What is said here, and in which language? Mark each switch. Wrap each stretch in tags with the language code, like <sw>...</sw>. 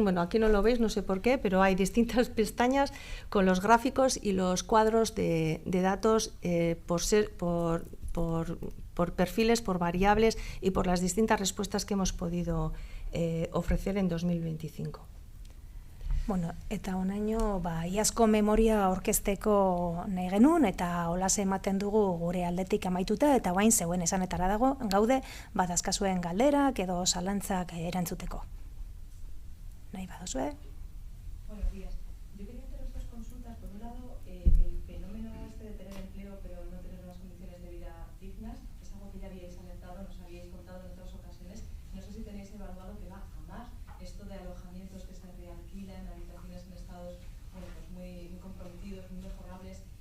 <es>Bueno, aquí no lo veis, no sé por qué, pero hay distintas pestañas con los gráficos y los cuadros de datos por perfiles, por variables y por las distintas respuestas que hemos podido ofrecer en 2025.</es> <eu>Bueno, eta honaino, iazko memoria aurkezteko nahi genuen, eta holase ematen dugu gure aldetik amaituta, eta guain zeuen esanetara dago, gaude, badazkazuen galderak edo zalantzak erantzuteko. Nahi baduzue?</eu> <es>Buenos días. Yo quería haceros dos consultas. Por un lado, el fenómeno este de tener empleo pero no tener unas condiciones de vida dignas es algo que ya habíais alertado, nos habíais contado en otras ocasiones. No sé si tenéis evaluado que va a más esto de alojamientos que se realquilan, habitaciones en estados muy comprometidos, muy mejorables.</es>